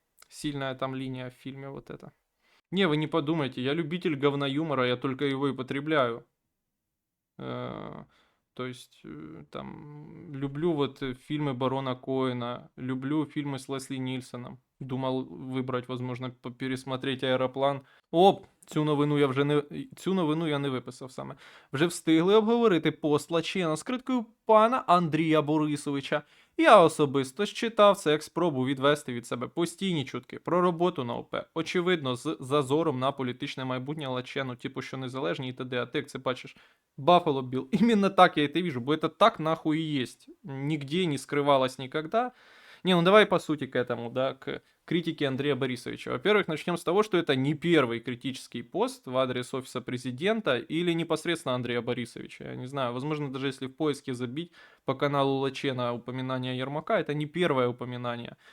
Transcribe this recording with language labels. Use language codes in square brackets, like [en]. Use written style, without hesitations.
[ru] Сильная там линия в фильме вот эта. Не, вы не подумайте, я любитель говноюмора, я только его и потребляю. То есть, там, люблю вот фильмы Барона Коэна, люблю фильмы с Лесли Нільсоном. Думал [uk] вибрати, [ru] возможно, пересмотреть Аероплан. [uk] Оп, цю новину я не виписав саме. Вже встигли обговорити пост Лачена з критикою пана Андрія Борисовича. Я особисто читав це як спробу відвести від себе постійні чутки про роботу на ОП. Очевидно, з зазором на політичне майбутнє Лачену, типу, що незалежні і т.д. А ти, як це бачиш, Баффало Билл. [ru] Именно так я это вижу, [uk] бо [ru] это так нахуй и есть. Нигде не скрывалось никогда. Не, ну давай по сути к этому, да, к критике Андрея Борисовича. Во-первых, начнем с того, что это не первый критический пост в адрес офиса президента или непосредственно Андрея Борисовича. Я не знаю, возможно, даже если в поиске забить по каналу Лачена упоминание Ермака, это не первое упоминание.